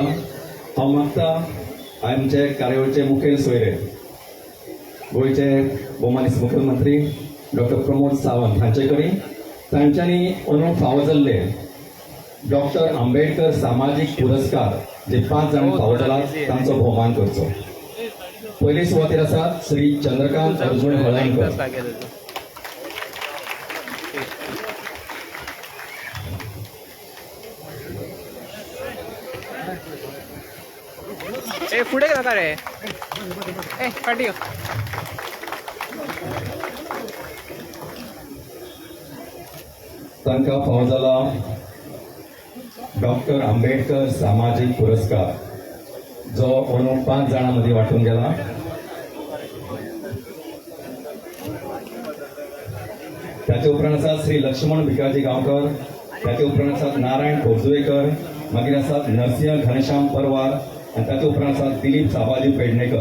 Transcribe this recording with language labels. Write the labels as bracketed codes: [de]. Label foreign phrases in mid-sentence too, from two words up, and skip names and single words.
[kok] हांव मागता आमचे कार्यावळीचे मुखेल सोयरे गोंयचे भोवमानीत मुखेलमंत्री डॉक्टर प्रमोद सावंत हांचे कडेन तांच्यांनी अंदूं फावो जाल्ले डॉक्टर आंबेडकर सामाजीक पुरस्कार जे 5 जाणांक फावो जालात तांचो भोवमान करचो. पयले सुवातेर आसात श्री चंद्रकांत अर्जुन हळर्णकर. ए पुढे नका रे ए पाठी तांकां फावो जाला डॉक्टर आंबेडकर सामाजिक पुरस्कार जो अंदू 5 जाणां मदीं वांटून गेला. त्याचे उपरांत आसात श्री लक्ष्मण भिकाजी गांवकर, त्याचे उपरांत आसात नारायण खोर्जुवेकर, मागीर आसात नरसिंह घनश्याम परवार आनी ताचे उपरांत आसात दिलीप साबाजी पेडणेकर.